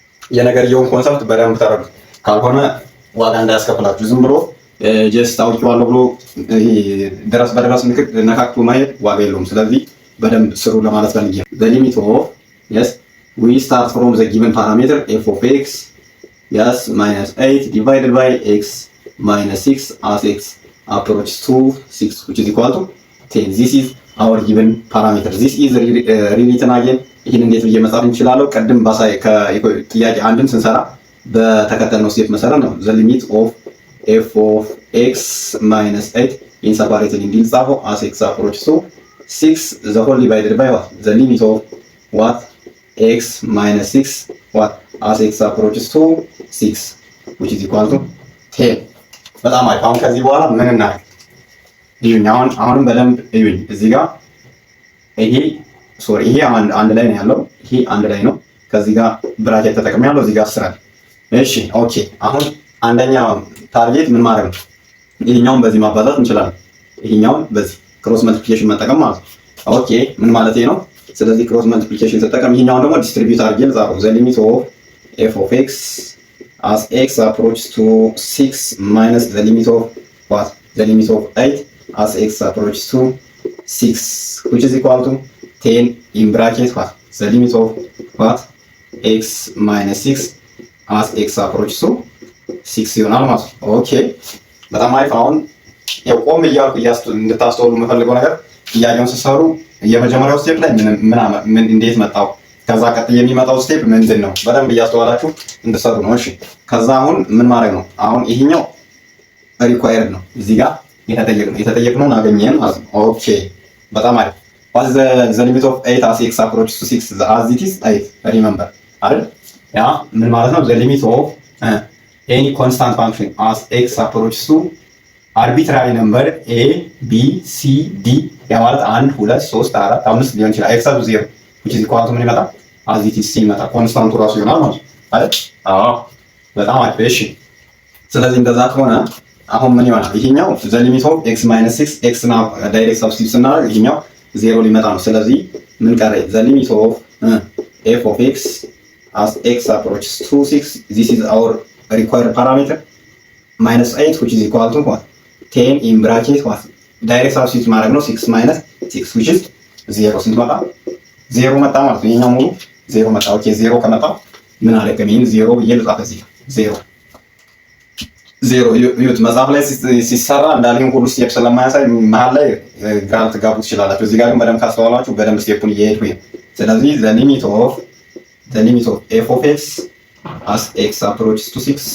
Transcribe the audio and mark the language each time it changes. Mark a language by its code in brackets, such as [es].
[am] የነገርየውን ኮንሰፕት በደንብ ተረዱ። ካልሆነ ዋጋ እንዳያስከፍላችሁ ዝም ብሎ ጀስት አውቄዋለሁ ብሎ ይሄ ድረስ በድረስ ነካክቶ ማየት ዋጋ የለውም። ስለዚህ በደንብ ስሩ ለማለት ፈልጌ ነው። [en] the limit of yes we start from the given parameter f of x yes minus 8 divided by x minus 6 as x approaches to 6 which is equal to 10. This is our given parameter. This is rewritten again. [am] ይህን እንዴት ብዬ መጻፍ እንችላለን? ቀድም ባሳይ ከጥያቄ አንድን ስንሰራ በተከተልነው ስቴፕ መሰረት ነው። [en] the limit of f of x minus 8 in separated [am] እንዲል ጻፈው [en] as x approaches to 6 the whole divided by what? The limit of what? x minus 6 what? as x approaches to 6 which is equal to 10. [am] በጣም አሪፍ። አሁን ከዚህ በኋላ ምን እናድርግ? ይሁን አሁንም በደንብ ይሁን። እዚህ ጋር ይሄ አንድ ላይ ነው ያለው። ይሄ አንድ ላይ ነው። ከዚህ ጋር ብራኬት ተጠቅሜያለሁ። እዚህ ጋር 10 አለ። እሺ ኦኬ። አሁን አንደኛ ታርጌት ምን ማድረግ ነው? ይሄኛውን በዚህ ማባዛት እንችላለን። ይሄኛውን በዚህ ክሮስ መልቲፕሊኬሽን መጠቀም ማለት ነው። ኦኬ ምን ማለት ነው? ስለዚህ ክሮስ መልቲፕሊኬሽን ተጠቀም። ይሄኛውን ደግሞ ዲስትሪቢዩት አድርጌ ልጻፈው። [en] the limit of f of x as x approaches to 6 minus the limit of what? The limit of 8 as x approaches to 6 which is equal to 10 in bracket what? The limit of what? x minus 6 as x approaches to 6 [am] ይሆናል ማለት ነው። ኦኬ በጣም አሪፍ። አሁን ቆም እያልኩ እንድታስተውሉ የምፈልገው ነገር ጥያቄውን ስትሰሩ የመጀመሪያው ስቴፕ ላይ ምን እንዴት መጣው፣ ከዛ ቀጥሎ የሚመጣው ስቴፕ ምንድን ነው፣ በደንብ እያስተዋላችሁ እንድትሰሩ ነው። እሺ ከዛ አሁን ምን ማድረግ ነው? አሁን ይሄኛው ሪኳየርድ ነው። እዚህ ጋር የተጠየቅነውን አገኘን ማለት ነው። ኦኬ በጣም አሪፍ። [en] what's the limit of 8 as x approaches to 6 as it is 8 [am] remember አይደል? ያ ምን ማለት ነው? [en] the limit of any constant function as x approaches to arbitrary number a b c d [am] ያ ማለት [en] 1 2 3 4 5 [am] ሊሆን ይችላል። [en] x up 0 which is equal to [am] ምን ይመጣል? [en] as it is [am] ይመጣ ኮንስታንቱ ራሱ ይሆናል ማለት አይደል? አዎ በጣም አሪፍ። እሺ ስለዚህ እንደዛ ከሆነ አሁን ምን ይሆናል? ይሄኛው [en] the limit of x minus 6 [am] x ና ዳይሬክት ሰብስቲቱት ስናደርግ ይሄኛው 0 ሊመጣ ነው። ስለዚህ ምን ቀረ? [en] the limit of f of x as x approaches to 6 this is our required parameter minus 8 which is equal to what? 10 in bracket what? [am] ዳይሬክት ሰብስቲቱት ማድረግ ነው። [en] 6 minus 6 which is 0 [am] ስንት መጣ? 0 መጣ ማለት ነው። ይሄኛው ሙሉ 0 መጣ። ኦኬ 0 ከመጣ ምን አለቀም? ይሄን 0 ብዬ ልጻፍ እዚህ 0 ዩት መጽሐፍ ላይ ሲሰራ እንዳለኝ ሁሉ ስቴፕ ስለማያሳይ መሀል ላይ ግራ ልትጋቡ ትችላላችሁ። እዚህ ጋር ግን በደንብ ካስተዋላችሁ በደንብ ስቴፑን እየሄድኩኝ ነው። ስለዚህ [en] the limit of f of x as x approaches to 6